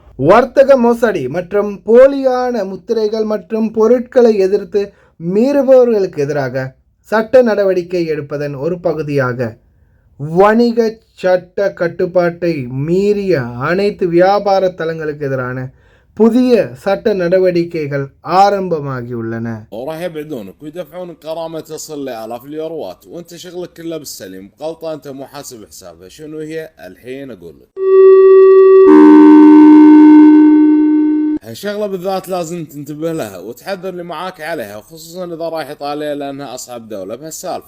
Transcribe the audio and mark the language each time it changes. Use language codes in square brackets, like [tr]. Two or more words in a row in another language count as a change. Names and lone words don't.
[ta] வர்த்தக மோசடி மற்றும் போலியான முத்திரைகள் மற்றும் பொருட்களை எதிர்த்து மீறுபவர்களுக்கு எதிராக சட்ட நடவடிக்கை எடுப்பதன் ஒரு பகுதியாக வணிக சட்ட கட்டுப்பாட்டை மீறிய அனைத்து வியாபார தலங்களுக்கு எதிரான புதிய சட்ட நடவடிக்கைகள் ஆரம்பமாகியுள்ளன. [ar] وراح يبعدونك ويدفعون غرامة تصل لآلاف اليوروات وانت شغلك كله بالسليم، غلطة انت مو حاسب حسابها. شنو هي؟ الحين اقول لك. هالشغلة بالذات لازم تنتبه لها وتحذر اللي معاك عليها، وخصوصا اذا رايح ايطاليا لانها اصعب دولة بهالسالفة.